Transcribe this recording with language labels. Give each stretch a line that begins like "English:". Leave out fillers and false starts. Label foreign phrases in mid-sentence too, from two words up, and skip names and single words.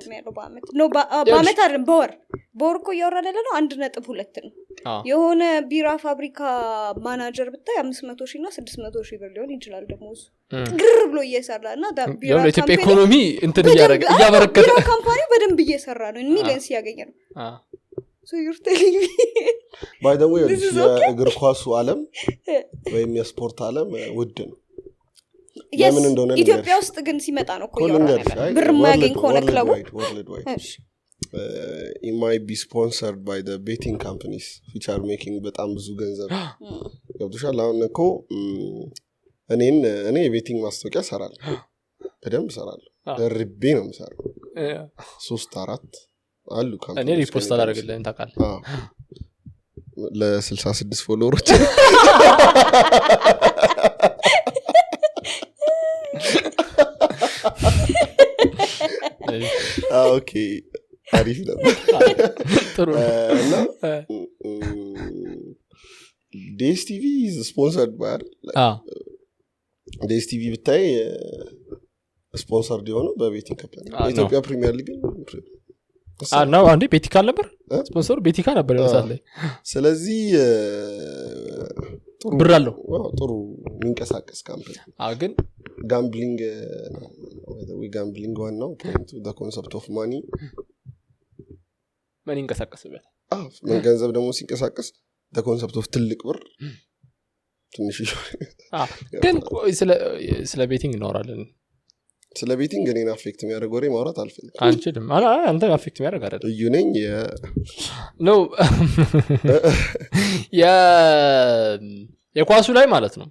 Amharic: በአመት አይደለም በወር እኮ እያወራን ያለ ነው 1.2 ነው የሆነ ቢራ ፋብሪካ ማናጀር ብታይ 500,000 እና 600,000 ብር ሊሆን ይችላል ደሞዝ ግር ብሎ እየሰራ እና ቢራ ኢትዮጵያ ኢኮኖሚ እንትን እያበረከተ ቢራ ካምፓኒ በደንብ እየሰራ ነው ሚሊየንስ ያገኘ ነው
English: so you're telling me by the way
Amharic: የእግር ኳሱ ዓለም ወይም የስፖርት ዓለም ውድ ነው ለምን እንደሆነ ኢትዮጵያ ውስጥ ግን ሲመጣ ነው እኮ ያወራናል ብር ማያገኝ ከሆነ ክለቡ እሺ
English: it might be sponsored by the betting companies which are making
Amharic: በጣም ብዙ ገንዘብ ገብቶሻል አሁን እኮ እኔ የቤቲንግ ማስታወቂያ ሰራለሁ በደንብ ሰራለሁ ደርቤ ነው የምሰራው 3-4 አሉ ካምፓኒ እኔ ሪፖስት አላደርግልህም ታውቃለህ ለ66 ፎሎወሮች ኦኬ አሪፍ ነበር ጥሩ እና
English: DSTV is sponsored by DSTV
Amharic: ብታይ ስፖንሰርድ የሆነው በቤቲንግ ካምፓኒ ኢትዮጵያ ፕሪሚየር ሊግ ነው አንዴ ቤቲካ ነበር ስፖንሰሩ ቤቲካ ነበር ይመስላል ስለዚህ ጥሩ ብር አለው ጥሩ የሚንቀሳቀስ ካምፓኒ ግን
English: gambling one
Amharic: ነው ፖይንቱ
English: the concept of money
Amharic: ማን ይንቀሳቀስበት ገንዘብ ደግሞ ሲንቀሳቀስ
English: the concept of
Amharic: ትልቅ ብር ትንሽ ግን ስለ ቤቲንግ እናወራለን ስለ ቤቲንግ እኔን አፌክት የሚያደርግ ወሬ ማውራት አልፈልግም አንቺም አንተ አፌክት የሚያደርግ አይደል እዩ ነኝ ነው የኳሱ ላይ ማለት ነው